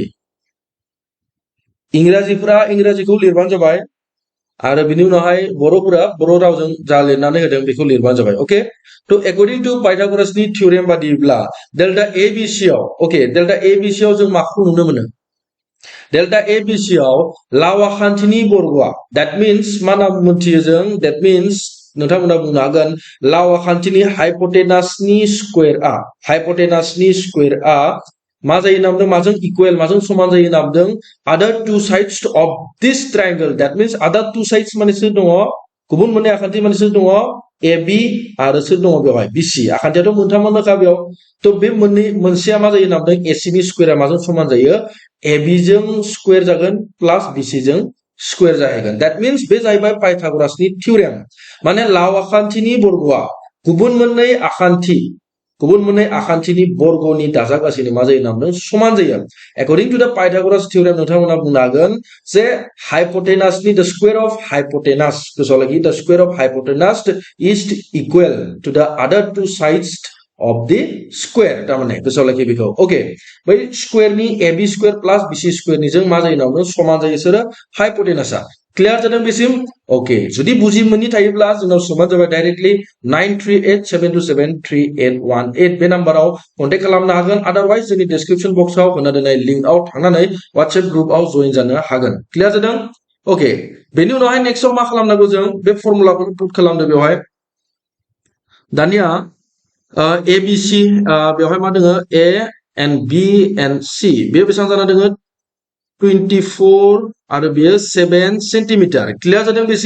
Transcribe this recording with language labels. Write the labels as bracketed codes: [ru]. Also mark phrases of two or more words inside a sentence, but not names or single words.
[brx] इंराजिफोरा इंराजिखौ लिरबानो जाबाय आरो बिनि उनावहाय बर'फोरा बर' रावजों जा लिरनानै होदों बेखौ लिरबानो जाबाय ओके थ' [en] according to [brx] पाइथागोरासनि थियरेम बादिब्ला डेल्टा ABC आव ओके डेल्टा ABC आव जों माखौ नुनो मोनो डेल्टा ABC आव लावा खान्थिनि बर्गआ [en] that means [brx] मा नाम मोनथियो जों दैट मीन्स नोंथांमोना बुंनो हागोन लावा खान्थिनि हाइपोटेनासनि स्क्वायरआ मा जायो नामदों माजों इक्वल माजों समान जायो नामदों [en] other two sides of this triangle that means other two sides [brx] माने सोर दङ गुबुन मोननै आखान्थि माने सोर दङ AB आरो सोर दङ बेवहाय BC आखान्थियाथ' मोनथामानोखा बेयाव थ' बे मोनसेया मा जायो नामदों AC नि स्क्वायरआ माजों समान जायो AB जों स्क्वायर जागोन प्लस BC जों स्क्वायर जाहैगोन [en] that means [brx] बे जाहैबाय पाइथागोरासनि थियरेम माने लाव आखान्थिनि बर्गआ गुबुन मोननै आखान्थि गुबुन मोननै आखान्थिनि बर्गनि दाजाबगासिनो मा जायो नामदों समान जायो according [en] to the Pythagoras theorem [brx] नोंथांमोना बुंनो हागोन जे [en] hypotenuse the square of hypotenuse [brx] गोसोआव लाखि [en] the square of hypotenuse is equal to the other two sides of the square [brx] तारमाने गोसोआव लाखि बेखौ ओके बै स्क्वायर नि [en] ab square plus bc square [brx] नि जों मा जायो नामदों समान जायो सोरो hypotenuse क्लियर जादों बेसिम ओके जुदि बुजि मोननि थायोब्ला जोंनाव समान जाबाय डाइरेक्टली 9387273818 बे नाम्बाराव कन्टेक्ट खालामनो हागोन अदरवाइज जोंनि डिस्क्रिप्शन बक्सआव होना दोननाय लिंकआव थांनानै WhatsApp ग्रुपआव जइन जानो हागोन क्लियर जादों ओके बेनि उनावहाय नेक्स्टआव मा खालामनांगौ जों बे फर्मुलाखौ पुट खालामदो बेवहाय दानिया ABC बेवहाय मा दोङो [en] A and B and C [brx] बे बेसेबां जाना दोङो 24 आरो बेयो 7 सेन्टिमिटार क्लियर जादों बेसिम